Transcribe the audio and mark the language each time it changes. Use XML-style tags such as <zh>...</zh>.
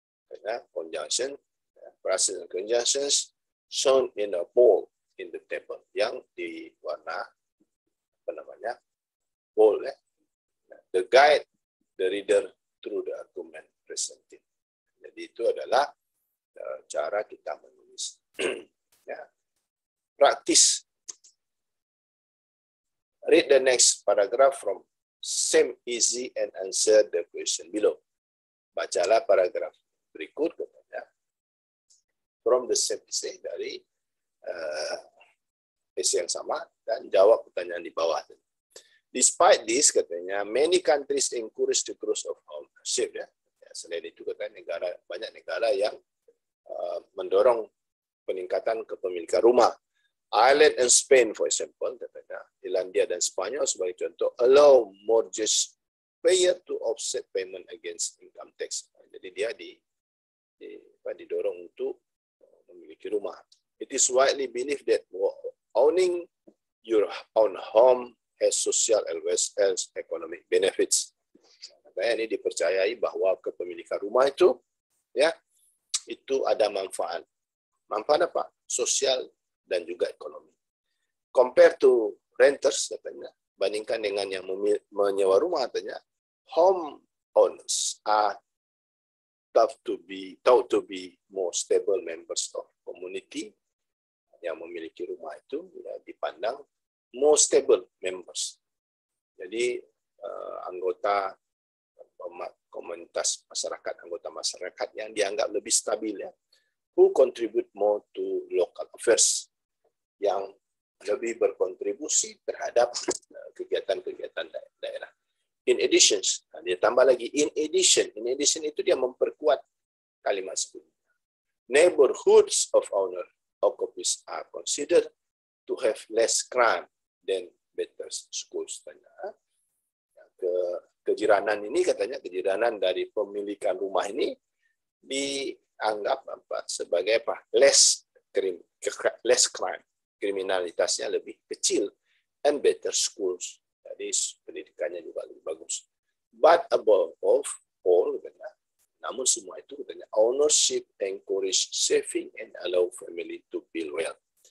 <en>Karena conjunction, phrases and conjunctions shown in a bold in the table,</en> <id>yang di warna apa namanya bold ya.</id> <en>The guide the reader through the argument presented.</en> <id>Jadi itu adalah cara kita menulis. Ya. Praktis.</id> <en>Read the next paragraph from same easy and answer the question below.</en> <id>Bacalah paragraf berikut katanya</id> <en>from the same essay,</en> <id>dari essay yang sama, dan jawab pertanyaan di bawah.</id> <en>Despite this, katanya, many countries encourage the growth of ownership.</en> <id>Ya. Selain itu, katanya banyak negara yang mendorong peningkatan kepemilikan rumah.</id> <en>Ireland and Spain, for example,</en> <id>katanya, Irlandia dan Spanyol sebagai contoh,</id> <en>allow mortgage payer to offset payment against income tax.</en> <id>Jadi dia didorong untuk memiliki rumah.</id> <en>It is widely believed that owning your own home has social as well as economic benefits.</en> <id>Makanya ini dipercayai bahwa kepemilikan rumah itu, ya, itu ada manfaat. Manfaat apa? Sosial dan juga ekonomi.</id> <en>Compare to renters,</en> <id>katanya, bandingkan dengan yang menyewa rumah, katanya,</id> <en>home owners are thought to be more stable members of community</en> <id>yang memiliki rumah itu ya, dipandang</id> <en>more stable members.</en> <id>Jadi anggota komunitas masyarakat, anggota masyarakat yang dianggap lebih stabil ya,</id> <en>who contribute more to local affairs,</en> <id>yang lebih berkontribusi terhadap kegiatan-kegiatan daerah.</id> <en>In addition,</en> <id>dia tambah lagi,</id> <en>in addition</en> <id>itu dia memperkuat kalimat sebelumnya.</id> <en>Neighborhoods of owner occupiers are considered to have less crime than better schools.</en> <id>Kejiranan ini katanya, kejiranan dari pemilikan rumah ini dianggap sebagai</id> <en>less crime,</en> <id>kriminalitasnya lebih kecil,</id> <en>and better schools.</en> <id>Jadi pendidikannya juga lebih bagus.</id> <en>But above all,</en> <id>katanya, namun semua itu katanya,</id> <en>ownership encourage saving and allow family to build wealth.</en>